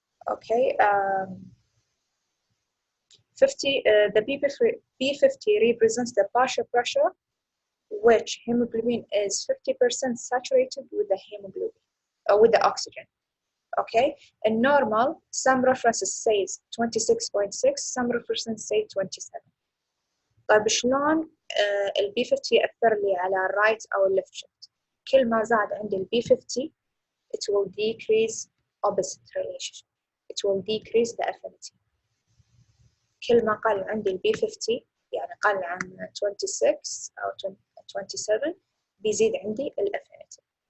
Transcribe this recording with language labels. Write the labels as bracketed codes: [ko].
[ar] أوكي. [en] 50 the B50 represents the partial pressure which hemoglobin is 50% saturated with the hemoglobin with the oxygen. Okay, and normal some references says 26.6, some references say 27. [ar] طيب شلون ال B50 يأثر لي على الرايت أو الليفت شيفت؟ كل ما زاد عندي ال B50 [en] it will decrease opposite relationship, it will decrease the affinity. [ar] كل ما قل عندي ال B50 يعني قل عن 26 أو 27 بيزيد عندي ال affinity.